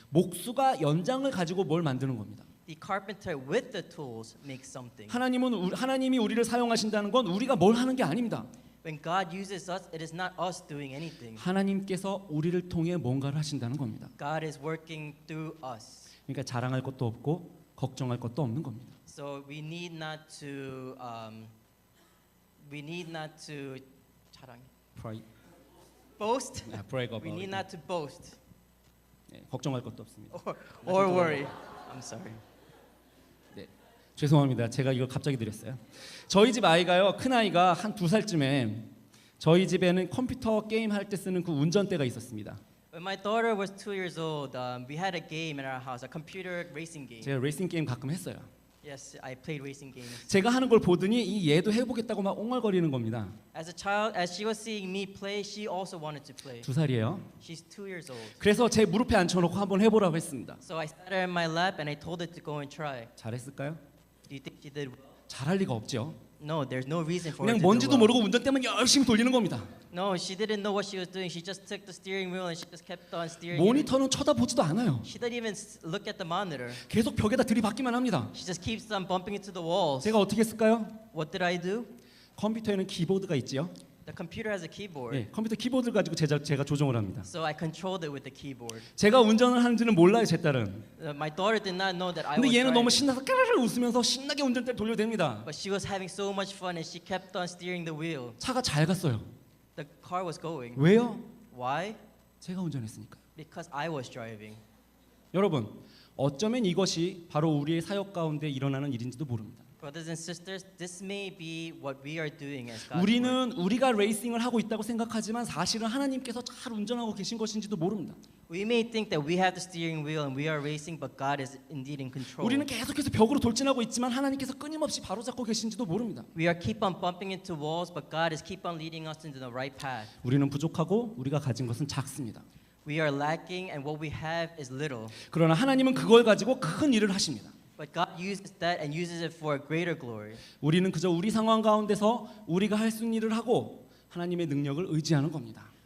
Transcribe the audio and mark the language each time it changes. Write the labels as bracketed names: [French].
[Korean] 목수가 연장을 가지고 뭘 만드는 겁니다. [English] The carpenter with the tools makes something. [Korean] 하나님이 우리를 사용하신다는 건 우리가 뭘 하는 게 아닙니다. [English] When God uses us, it is not us doing anything. [Korean] 하나님께서 우리를 통해 뭔가를 하신다는 겁니다. [English] God is working through us. [Korean] 그러니까 자랑할 것도 없고 걱정할 것도 없는 겁니다. [English] So we need not to [Korean] 자랑. [English] Boast. brag about We need it. not to boast [Korean] 네, 걱정할 것도 없습니다. [English] or worry. I'm sorry. [Korean] 네, 죄송합니다. 제가 이걸 갑자기 드렸어요. 저희 집 아이가요, 큰 아이가 한 2살쯤에 저희 집에는 컴퓨터 게임 할 때 쓰는 그 운전대가 있었습니다. [English] When my daughter was 2 years old, we had a game in our house, a computer racing game. [Korean] 제가 레이싱 게임 가끔 했어요. [English] Yes, I played racing games. [Korean] 제가 하는 걸 보더니 이 얘도 해보겠다고 막 옹알거리는 겁니다. [English] As a child, as she was seeing me play, she also wanted to play. [Korean] 2살이에요. [English] She's 2 years old. [Korean] 그래서 제 무릎에 앉혀놓고 한번 해보라고 했습니다. [English] So I sat her in my lap and I told her to go and try. [Korean] 잘했을까요? [English] Do you think she did well? [Korean] 잘할 리가 없죠. [English] No, there's no reason for her [Korean] 그냥 [English] to do [Korean] 뭔지도 [English] well. [Korean] 모르고 운전대만 열심히 돌리는 겁니다. [English] No, she didn't know what she was doing. She just took the steering wheel and she just kept on steering. [Korean] 모니터는 쳐다보지도 않아요. [English] She didn't even look at the monitor. [Korean] 계속 벽에다 들이받기만 합니다. [English] She just keeps on bumping into the walls. [Korean] 제가 어떻게 했을까요? [English] What did I do? [Korean] 컴퓨터에는 키보드가 있지요. [English] The computer has a keyboard. [Korean] 네, 컴퓨터 키보드를 가지고 제가 조정을 합니다. [English] So I controlled it with the keyboard. [Korean] 제가 운전을 하는지는 몰라요, 제 딸은. [English] My daughter did not know that I [Korean] 근데 [English] was [Korean] 얘는 너무 신나서 까르르 웃으면서 신나게 운전대를 돌려댑니다. [English] But she was having so much fun and she kept on steering the wheel. [Korean] 차가 잘 갔어요. [English] The car was going. [Korean] 왜요? [English] Why? [Korean] 제가 운전했으니까. [English] Because I was driving. [Korean] 여러분, 어쩌면 이것이 바로 우리의 사역 가운데 일어나는 일인지도 모릅니다. [English] Brothers and sisters, this may be what we are doing as God's work. [Korean] 우리는 우리가 레이싱을 하고 있다고 생각하지만 사실은 하나님께서 잘 운전하고 계신 것인지도 모릅니다. [English] We may think that we have the steering wheel and we are racing, but God is indeed in control. [Korean] 우리는 계속해서 벽으로 돌진하고 있지만 하나님께서 끊임없이 바로잡고 계신지도 모릅니다. [English] We are keep on bumping into walls, but God is keep on leading us into the right path. [Korean] 우리는 부족하고 우리가 가진 것은 작습니다. [English] We are lacking and what we have is little. [Korean] 그러나 하나님은 그걸 가지고 큰 일을 하십니다. [English] But God uses that and uses it for greater glory. [Korean] 우리는 그저 우리 상황 가운데서 우리가 할 수 있는 일을 하고 하나님의 능력을 의지하는 겁니다.